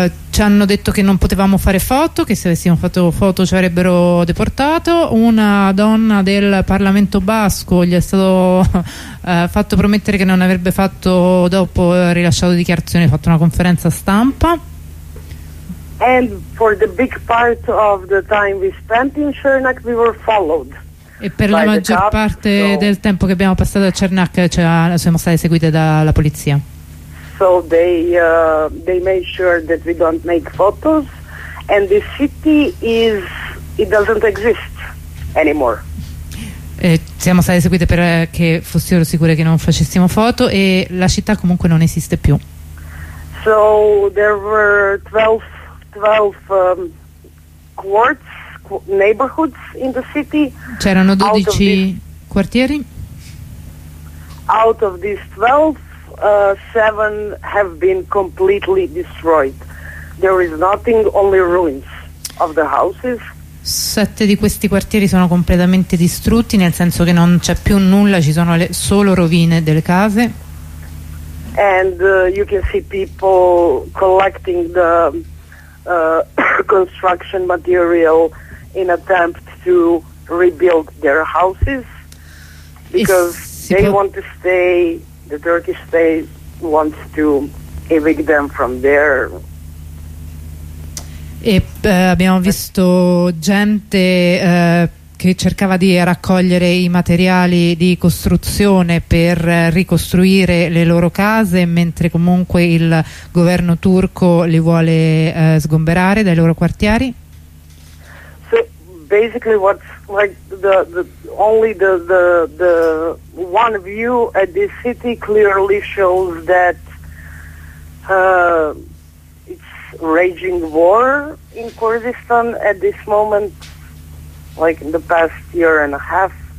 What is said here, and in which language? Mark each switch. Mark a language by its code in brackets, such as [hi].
[it] Ci hanno detto che non potevamo fare foto, che se avessimo fatto foto ci avrebbero deportato. Una donna del Parlamento Basco gli è stato fatto promettere che non avrebbe fatto, dopo rilasciato dichiarazioni, fatto una conferenza stampa. [en] And for the big part of the time we spent in Chernak we were followed. [it] E per la maggior parte del tempo che abbiamo passato a Chernak siamo state seguite dalla polizia. [en] So they made sure that we don't make photos, and the city is, it doesn't exist anymore. [it] Siamo state seguite perché fossero sicure che non facessimo foto, e la città comunque non esiste più. [en] So there were 12 quartz neighborhoods in the city. [it] C'erano 12 quartieri. [en] Out of these 12, 7 have been completely destroyed. There is nothing, only ruins of the houses. [it] 7 di questi quartieri sono completamente distrutti, nel senso che non c'è più nulla, ci sono solo rovine delle case. [en] And you can see people collecting the construction material in attempt to rebuild their houses, because they want to stay. The Turkish state wants to evict them from there. [it] E abbiamo visto gente che cercava di raccogliere i materiali di costruzione per ricostruire le loro case, mentre comunque il governo turco li vuole sgomberare dai loro quartieri. [en] So basically what's like the one view at this city clearly shows that it's raging war in Kurdistan at this moment, like in the past year and a half.